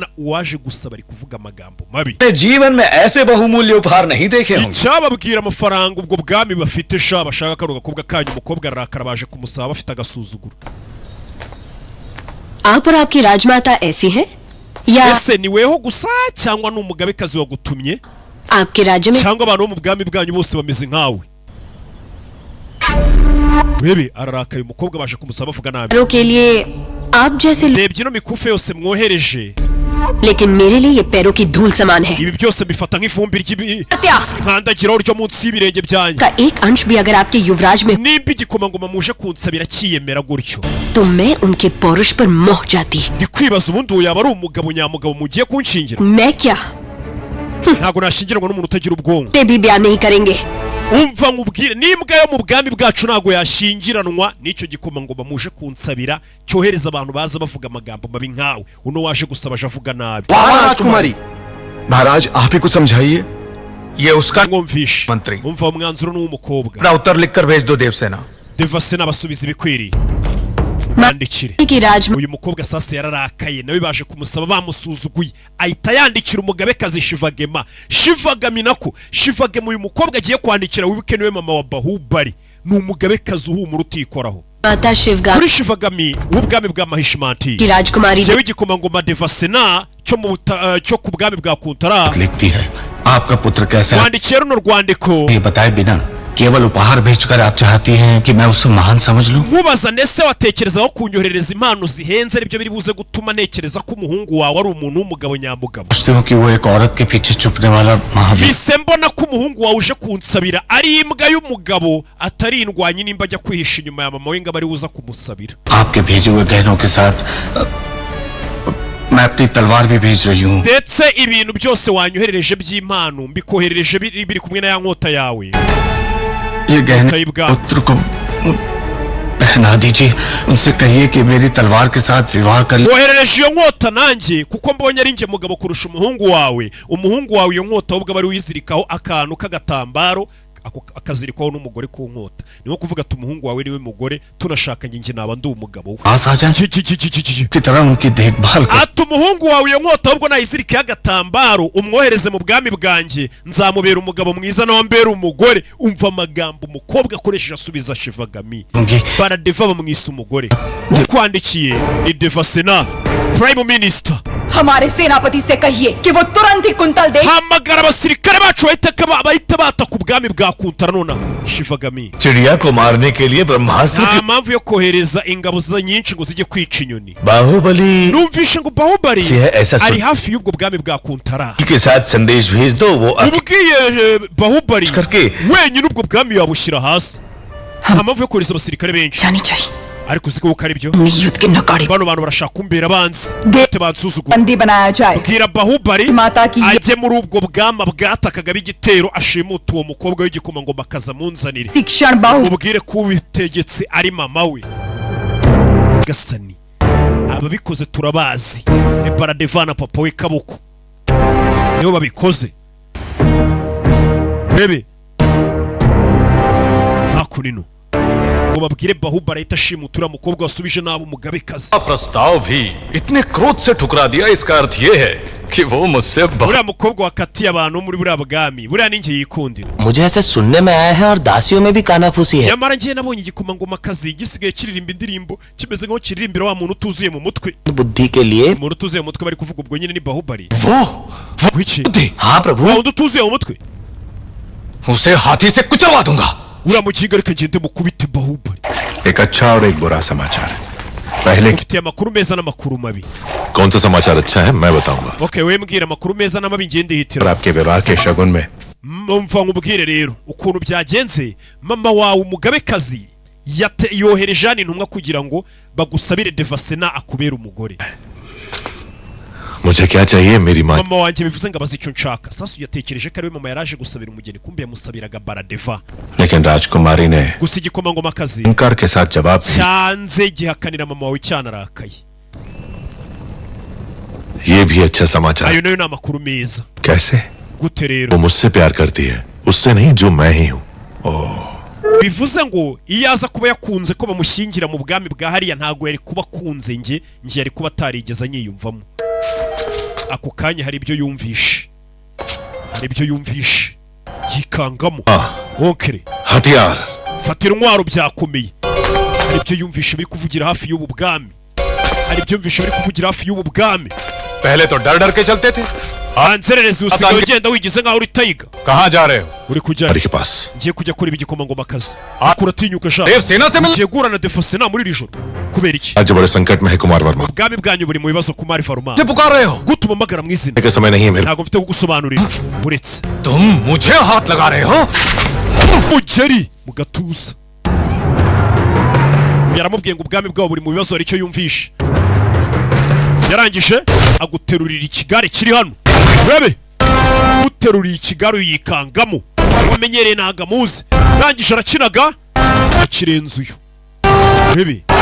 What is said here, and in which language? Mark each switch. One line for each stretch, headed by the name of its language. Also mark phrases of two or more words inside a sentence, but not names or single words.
Kinyarwanda: uwaje gusaba ari kuvuga amagambo mabi.
Hindi: जीवन में ऐसे बहुमूल्य उपहार नहीं देखे होंगे।
Kinyarwanda: icyababwira amafaranga ubwo bwami bafite sha bashaka kano gakobwa kanyu. umukobwa arakara baje kumusaba bafite agasuzuguro.
Hindi: आप और आपकी राजमाता ऐसी हैं या
Kinyarwanda: ese ni weho gusa cyangwa ni umugabekazi wagutumye
Hindi: आपके राज्य में
Kinyarwanda: cyangwa abantu bo mu bwami bwanyu bose bameze nkawe? urebe ararakaye umukobwa baje kumusaba avuga nabi.
Hindi: के लिए आप जैसे
Kinyarwanda: rebye ino mikufe yose mwohereje,
Hindi: लेकिन मेरे लिए ये पैरों की धूल समान है।
Kinyarwanda: ibi byose bifata nk'ivumbi nkandagiraho ryo munsi y'ibirenge byanyu.
Hindi: का एक अंश भी अगर आपके युवराज में
Kinyarwanda: nimba igikomangoma muje kunsabira cyiyemera gutyo,
Hindi: तो मैं उनके पौरुष पर मोह जाती।
Kinyarwanda: ndi kwibaza ubundi uwo yaba ari umugabo nyamugabo mugiye kunshingira.
Hindi: मैं क्या
Kinyarwanda: ntabwo nashyingirwa n'umuntu utagira ubwonko.
Hindi: ते भी ब्याह नहीं करेंगे।
Kinyarwanda: umva nkubwire, n'imbwa yo mu bwami bwacu ntabwo yashyingiranwa n'icyo gikomangoma muje kunsabira cyohereza abantu baza bavuga amagambo mabi nkawe. uno waje gusaba aje avuga nabi.
Hindi: राजकुमारी महाराज आप ही को समझाइए। ये उसका
Kinyarwanda: mwumvishe
Hindi: मंत्री
Kinyarwanda: umva umwanzuro n'uw'umukobwa.
Hindi: अपना उत्तर लिखकर भेज दो देवसेना।
Kinyarwanda: Devasena basubiza ibikwiriye bandikire. uyu mukobwa sasa yararakaye nawe baje kumusaba bamusuzuguye, ahita yandikira umugabekazi Shivagami nako Shivagami. uyu mukobwa agiye kwandikira wibuke niwe mama wa Bahubali, ni umugabekazi uhumura utikoraho.
Hindi: माता शिवगा
Kinyarwanda: kuri Shivagami w'ubwami bwa Mahishmati
Hindi: की राजकुमारी
Kinyarwanda: jewe igikomangoma Devasena cyo ku bwami bwa Kuntara
Hindi: लिखती है आपका पुत्र कैसा है
Kinyarwanda: wandikiye runo rwandiko
Hindi: ये बताए बिना केवल उपहार भेजकर आप चाहती हैं कि मैं उसे महान समझ लूं
Kinyarwanda: nkubaza ndetse watekerezaho kunyoherereza impano zihenze aribyo biri buze gutuma nekereza ko umuhungu wawe ari umuntu w'umugabo nyamugabo
Hindi: सोचते हो कि वो एक औरत के पीछे छुपने वाला महावीर
Kinyarwanda: bise mbona ko umuhungu wawe uje kunsabira ari imbwa y'umugabo atari indwanyi nimba ajya kwihisha inyuma ya mama we ngo abari uza kumusabira
Hindi: आपके भेजे हुए गहनों के साथ मैं अपनी तलवार भी भेज रही हूँ
Kinyarwanda: ndetse ibintu byose wanyoherereje by'impano mbikoherereje biri kumwe na ya nkota yawe
Hindi: ये गहने पुत्र को पहना दीजिए उनसे कहिए कि मेरी तलवार के साथ विवाह कर
Kinyarwanda: woherereje iyo nkota nanjye kuko mbonye ari njye mugabo kurusha umuhungu wawe iyo nkota ahubwo bari uyizirikaho akantu k'agatambaro akazirikwaho n'umugore ku nkota niho kuvuga ati umuhungu wawe niwe mugore tunashakanye njye naba ndi umugabo we ati umuhungu wawe iyo nkota ahubwo nayizirikeho agatambaro umwohereze mu bwami bwanjye nzamubera umugabo mwiza nawe mbera umugore umva amagambo umukobwa akoresheje asubiza Shivagami baradeva bamwisa umugore ukwandikiye ni Devasena
English: Prime Minister
Hindi: हमारे सेनापति से कहिए कि वो तुरंत ही कुंतल दे
Kinyarwanda: hamagara abasirikare bacu bahita bata ku bwami bwa Kuntara nona Shivagami
Hindi: चिड़िया को मारने के लिए ब्रह्मास्त्र
Kinyarwanda: nta mpamvu yo kohereza ingabo nyinshi ngo zijye kwica inyoni बाहुबली numvishe ngo Bahubali ari hafi y'ubwo bwami bwa Kuntara
Hindi: के साथ संदेश भेज दो वो
Kinyarwanda: ubwiye Bahubali wenyine ubwo bwami yabushyira hasi nta mpamvu yo kohereza abasirikare benshi ariko uziko ko ari byo bano bantu barashaka kumbera abanzi bate bansuzugura bwira Bahubali ajye muri ubwo bwama bwatakaga b'igitero ashimuta uwo mukobwa w'igikomangoma akazamunzanire ubwire ko ubitegetse ari mama we Gasani ababikoze turabazi ni Baradevana papa we Kaboko nibo babikoze rebe hakurino babwire Bahubali ahita ashimutura mukobwa wasubije nabo umugabekazi
Hindi: प्रस्ताव भी इतने क्रोध से ठुकरा दिया इसका अर्थ ये है कि वो मुझसे
Kinyarwanda: buriya mukobwa wakatiye abantu muri buriya bwami buriya ninjye yikundira
Hindi: मुझे ऐसे सुनने में आया है और दासियों में भी कानाफूसी है
Kinyarwanda: nyamara ngiye nabonye igikomangomakazi gisigaye kiririmba indirimbo kimeze nk'aho kiririmbira wa muntu utuzuye mu mutwe
Hindi: बुद्धि के लिए
Kinyarwanda: umuntu utuzuye mu mutwe bari kuvuga ubwo nyine ni Bahubali
Hindi: वो हाँ प्रभु
Kinyarwanda: wa undi utuzuye mu mutwe
Hindi: उसे हाथी से कुचलवा दूंगा
Kinyarwanda: uramukinga reka ngende mukubite Bahubali
Hindi: एक अच्छा और एक बुरा समाचार पहले
Kinyarwanda: ufite amakuru meza n'amakuru mabi
Hindi: कौन सा समाचार अच्छा है मैं बताऊंगा
Kinyarwanda: okay we mbwira amakuru meza n'amabi ngende hitira
Hindi: आपके विवाह के शगुन में
Kinyarwanda: mva nkubwire rero ukuntu byagenze mama wawe umugabekazi yohereje intumwa kugira ngo bagusabire Devasena akubera umugore
Hindi: मुझे क्या चाहिए मेरी माँ
Kinyarwanda: mama wanjye bivuze ngo abazi icyo nshaka sasu yatekereje ko ari we mama yaraje gusabira umugeni kumbe yamusabiraga Baradeva
Hindi: लेकिन राजकुमारी ने
Kinyarwanda: gusa igikomangomakazi
Hindi: इंकार के साथ जवाब
Kinyarwanda: cyanze gihakanira mama wawe cyanarakaye
Hindi: ये भी अच्छा समाचार
Kinyarwanda: ayo nayo ni amakuru meza
Hindi: कैसे
Kinyarwanda: gute rero
Hindi: वो मुझसे प्यार करती है उससे नहीं जो मैं ही हूँ
Kinyarwanda: bivuze ngo iyo aza kuba yakunze ko bamushyingira mu bwami bwa hariya ntago yari kuba akunze njye yari kuba atarigeze anyiyumvamo ako kanya hari ibyo yumvishe yikangamo onkere
Hindi: हथियार
Kinyarwanda: fatira intwaro byakomeye hari ibyo yumvishe biri kuvugira hafi y'ubu bwami
Hindi: पहले तो डर डर के चलते थे
Kinyarwanda: anzerereze usigaye ugenda wigize nkaho uri tayiga
Hindi: कहाँ जा रहे हो
Kinyarwanda: uri kujya
Hindi: के पास
Kinyarwanda: ngiye kujya kureba igikomangomakazi kuratinyuka sha Devsena se ngiye guhura na Devsena muri iri joro kubera iki
Hindi: आज बड़े संकट में है कुमार वर्मा
Kinyarwanda: ubwami bwanyu buri mu bibazo Kumari Varma
Hindi: से पुकार रहे हो
Kinyarwanda: gutuma magara mu izina
Hindi: के समय नहीं है मेरे
Kinyarwanda: ntago mfite kugusobanurira buretse
Hindi: तुम मुझे हाथ लगा रहे हो
Kinyarwanda: ugeri mu gatuza yaramubwiye ngo ubwami bwabo buri mu bibazo hari icyo yumvishe yarangije aguterurira ikigare kiri hano rebe guterurira ikigare yikangamo wamenyereye ntago amuzi arangije arakinaga akirenze uyu rebe